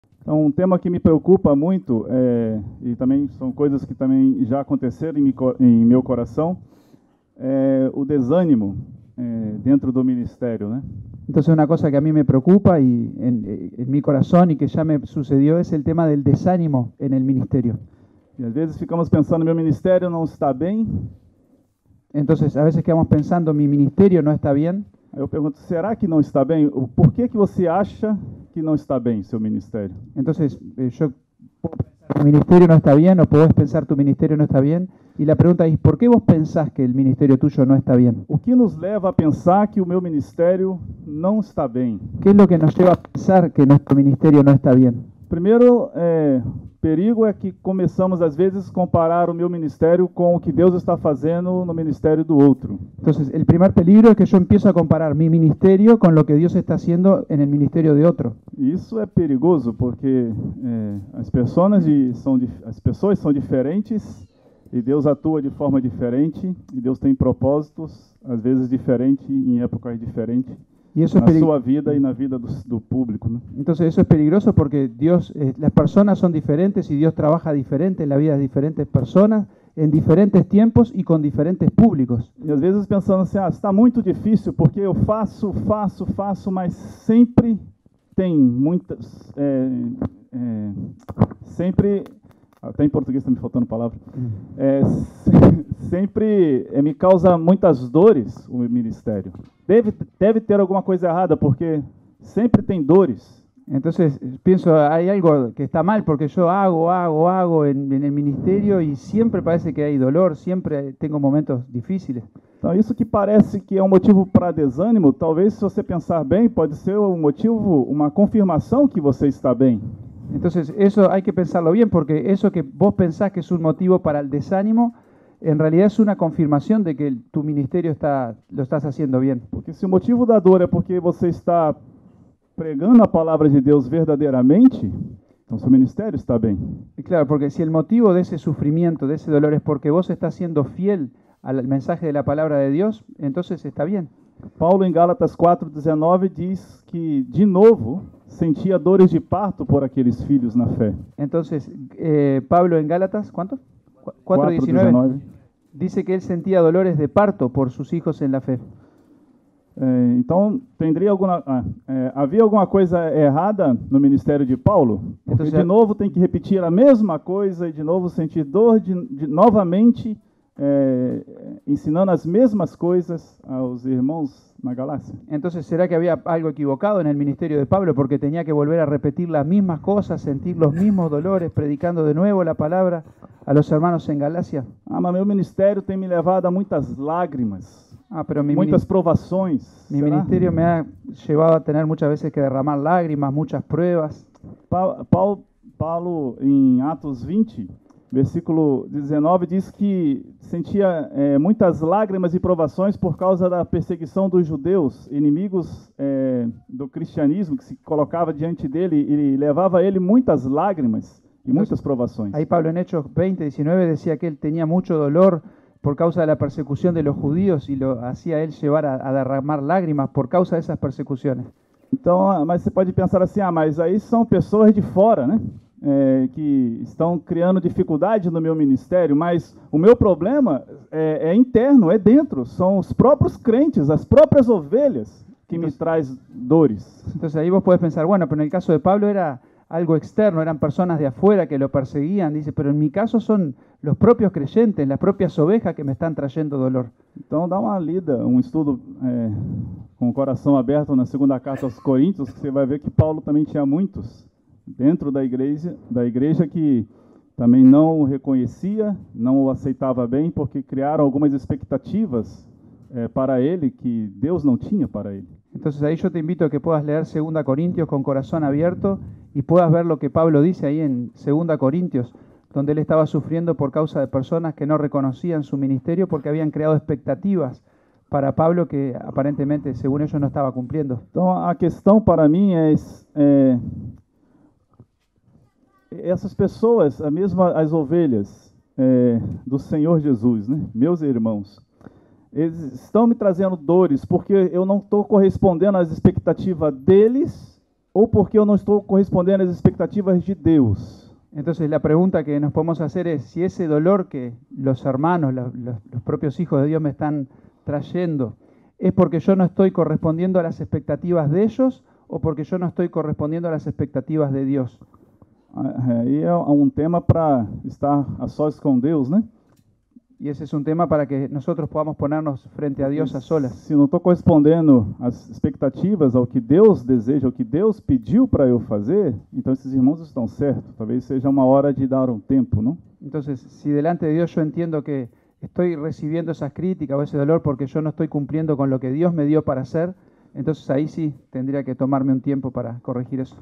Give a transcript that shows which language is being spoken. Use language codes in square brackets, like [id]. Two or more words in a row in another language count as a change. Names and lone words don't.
[pt] Então, um tema que me preocupa muito, e também são coisas que também já aconteceram em meu coração, é o desânimo dentro do ministério, né? [es] Entonces una cosa que a mí me preocupa y en mi corazón y que ya me sucedió es el tema del desánimo en el ministerio. [pt] E às vezes ficamos pensando, meu ministério não está bem. [es] Entonces a veces quedamos pensando, mi ministerio no está bien. [pt] Aí eu pergunto, será que não está bem? Por que você acha que não está bem seu ministério? [es] Entonces yo puedo pensar, mi ministerio no está bien, o podés pensar tu ministerio no está bien. Y la pregunta es, ¿por qué vos pensás que el ministerio tuyo no está bien? [pt] O que nos leva a pensar que o meu ministério não está bem? [es] ¿Qué es lo que nos lleva a pensar que nuestro ministerio no está bien? [pt] Primeiro, perigo é que começamos às vezes comparar o meu ministério com o que Deus está fazendo no ministério do outro. [es] Entonces, el primer peligro es que yo empiezo a comparar mi ministerio con lo que Dios está haciendo en el ministerio de otro. [pt] E isso é perigoso porque as pessoas são diferentes e Deus atua de forma diferente e Deus tem propósitos às vezes diferentes em épocas diferentes. [es] Y eso [pt] Na sua vida e na vida do público, né? [es] Entonces eso es peligroso porque Dios, las personas son diferentes y Dios trabaja diferente en la vida de diferentes personas, en diferentes tiempos y con diferentes públicos. [pt] E às vezes pensando assim, está muito difícil porque eu faço, mas sempre tem muitas, sempre, até em português está me faltando palavra, sempre me causa muitas dores o ministério. Deve ter alguma coisa errada, porque sempre tem dores. [es] Entonces pienso, hay algo que está mal porque yo hago en el ministerio y siempre parece que hay dolor, siempre tengo momentos difíciles. [pt] Então isso que parece que é um motivo para desânimo, talvez se você pensar bem, pode ser um motivo, uma confirmação que você está bem. [es] Entonces eso hay que pensarlo bien porque eso que vos pensás que es un motivo para el desánimo, en realidad es una confirmación de que tu ministerio lo estás haciendo bien. [pt] Porque se o motivo da dor é porque você está pregando a palavra de Deus verdadeiramente, então seu ministério está bem. [es] Y claro, porque si el motivo de ese sufrimiento, de ese dolor es porque vos estás siendo fiel al mensaje de la palabra de Dios, entonces está bien. [pt] Paulo em Gálatas 4:19 diz que de novo sentia dores de parto por aqueles filhos na fé. [es] Entonces Pablo en Gálatas, ¿cuánto? 4:19 dice que él sentía dolores de parto por sus hijos en la fe. [pt] Então, havia alguma coisa errada no ministério de Paulo? Porque de novo tem que repetir a mesma coisa e de novo sentir dor novamente, ensinando as mesmas coisas aos irmãos na Galácia. [es] Entonces, ¿será que había algo equivocado en el ministerio de Pablo porque tenía que volver a repetir las mismas cosas, sentir los mismos dolores, predicando de nuevo la palabra a los hermanos en Galacia? [pt] Mas meu ministério tem me levado a muitas lágrimas. Pero muitas provações. [es] Mi ministerio me ha llevado a tener muchas veces que derramar lágrimas, muchas pruebas. [pt] Paulo, em Atos 20, versículo 19, diz que sentia muitas lágrimas e provações por causa da perseguição dos judeus, inimigos do cristianismo, que se colocava diante dele e levava a ele muitas lágrimas e muitas provações. [es] Aí Pablo, en Hechos 20, 19, decía que él tenía mucho dolor por causa de la persecución de los judíos y lo hacía él llevar a derramar lágrimas por causa de esas persecuciones. [pt] Então, mas você pode pensar assim, mas aí são pessoas de fora, né? Que estão criando dificuldade no meu ministério, mas o meu problema é interno, é dentro, são os próprios crentes, as próprias ovelhas que me traz dores. [es] Entonces ahí vos podés pensar, bueno, pero en el caso de Pablo era algo externo, eran personas de afuera que lo perseguían, dice, pero en mi caso son los propios creyentes, las propias ovejas que me están trayendo dolor. [pt] Então dá uma lida, estudo com o coração aberto na segunda carta aos Coríntios, que você vai ver que Paulo também tinha muitos dentro da igreja que também não o reconhecia, não o aceitava bem, porque criaram algumas expectativas para ele que Deus não tinha para ele. [es] Entonces ahí yo te invito a que puedas leer 2 Corintios con corazón abierto y puedas ver lo que Pablo dice ahí en 2 Corintios, donde él estaba sufriendo por causa de personas que no reconocían su ministerio porque habían creado expectativas para Pablo que aparentemente, según ellos, no estaba cumpliendo. [pt] Então a questão para mim é essas pessoas, as ovelhas do Senhor Jesus, né? Meus irmãos, eles estão me trazendo dores porque eu não estou correspondendo às expectativas deles ou porque eu não estou correspondendo às expectativas de Deus? [es] Entonces la pregunta que nos podemos hacer es si ese dolor que los hermanos, los propios hijos de Dios me están trayendo, ¿es porque yo no estoy correspondiendo a las expectativas de ellos o porque yo no estoy correspondiendo a las expectativas de Dios? [pt] Aí é tema para estar a sós com Deus, né? [es] Y ese es un tema para que nosotros podamos ponernos frente a Dios a solas. [pt] Se não estou correspondendo às expectativas, ao que Deus deseja, ao que Deus pediu para eu fazer, então esses irmãos estão certos. Talvez seja uma hora de dar um tempo, não? [es] Entonces, si delante de Dios yo entiendo que estoy recibiendo esas críticas o ese dolor porque yo no estoy cumpliendo con lo que Dios me dio para hacer, entonces ahí sí tendría que tomarme un tiempo para corregir eso.